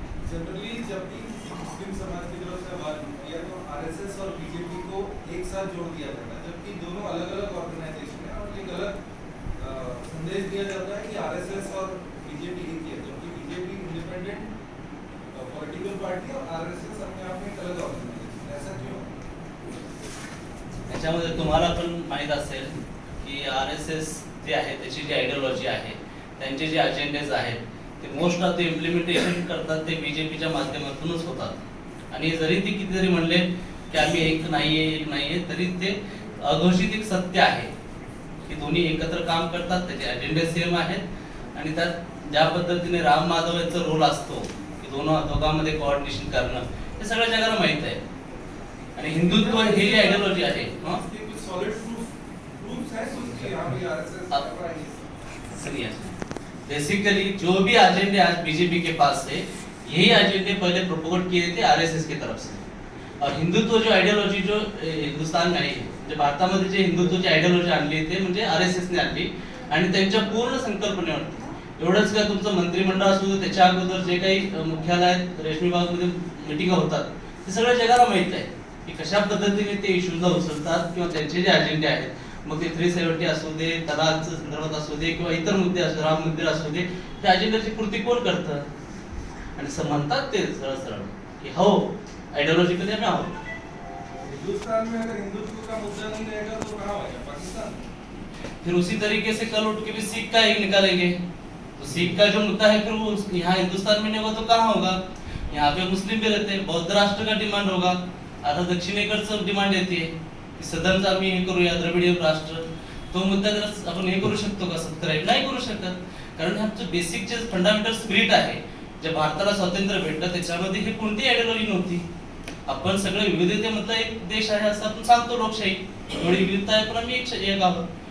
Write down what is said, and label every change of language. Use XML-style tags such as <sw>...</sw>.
<hi>Generally जब भी मुस्लिम समाज की तरफ से बात होती है तो RSS और BJP को एक साथ जोड़ दिया जाता है, जबकि दोनों अलग अलग ऑर्गेनाइजेशन है और एक अलग संदेश दिया जाता है कि RSS और BJP एक ही है, जबकि BJP इंडिपेंडेंट पॉलिटिकल पार्टी और RSS अपने आप में एक अलग ऑर्गेनाइजेशन. ऐसा क्यों?</hi> <mr>याच्यामध्ये तुम्हाला पण माहीत असेल की RSS जे आहे त्याची जी आयडियोलॉजी आहे त्यांचे जे अजेंडेज आहेत ते मोस्ट ऑफ ते इम्प्लिमेंटेशन करतात ते बीजेपीच्या माध्यमातूनच होतात. आणि जरी ते किती जरी म्हणले की आम्ही एक नाहीये तरी ते अघोषित एक सत्य आहे की दोन्ही एकत्र काम करतात, त्याचे अजेंडे सेम आहेत. आणि त्यात ज्या पद्धतीने राम माधव यांचा रोल असतो की दोघांमध्ये कोऑर्डिनेशन करणं, हे सगळ्या जगाला माहित आहे. आणि हिंदुत्व ही जी आयडियोलॉजी आहे</mr> <hi>सॉलिड प्रूफ है उसके यहाँ भी आरएसएस बेसिकली जो भी एजेंडे आज बीजेपी के पास है, यही एजेंडे पहले प्रोपोगेट किए थे आरएसएस की तरफ से. और हिंदुत्व जो आयडियोलॉजी जो हिंदुस्तान में</hi> <mr>आहे, जे भारतामध्ये जे हिंदुत्वाची आयडियोलॉजी आणली ते म्हणजे आरएसएस ने आणली. आणि त्यांच्या पूर्ण संकल्पनेवरती एवढंच का तुमचं मंत्रिमंडळ असू दे, त्याच्या अगोदर जे काही मुख्यालयात रेशमी बागमध्ये मिटिंग होतात ते सगळ्या जगाला माहित आहे की कशा पद्धतीने ते इश्यूजला उचलतात किंवा त्यांचे जे अजेंडे आहेत, मग ते 370 असू दे, तलाकच्या संदर्भात असू दे किंवा इतर मुद्दे असू, राम मंदिर असू दे, त्या अजेंड्याची पूर्ती कोण करतं. आणि म्हणतात ते सरळ सरळ की हो आयडियोलॉजिकली आम्ही आहोत.</mr> <hi>हिंदुस्तान में अगर हिंदुत्व का मुद्दा नहीं रहेगा तो कहाँ होगा? पाकिस्तान. फिर उसी तरीके से कल उठ के भी सिख का एक निकालेंगे, तो सिख का जो मुद्दा है फिर वो यहाँ हिंदुस्तान में नहीं होगा तो कहाँ होगा? यहाँ पे मुस्लिम भी रहते हैं, बौद्ध राष्ट्र का डिमांड होगा.</hi> <mr>आता दक्षिणेकडचं डिमांड येते की सदनचं आम्ही हे करूया द्रविडीय राष्ट्र. तो मुद्दा जर आपण हे करू शकतो का? सबस्क्राईब नाही करू शकत, कारण आमचं बेसिक जे फंडामेंटल स्पिरिट आहे, जे भारताला स्वातंत्र्य भेटलं त्याच्यामध्ये हे कोणती आयडियोलॉजी नव्हती. आपण सगळे विविधतेमधला एक देश आहे असं आपण सांगतो, लोकशाही एवढी विविधता आहे पण आम्ही एक आहोत.</mr>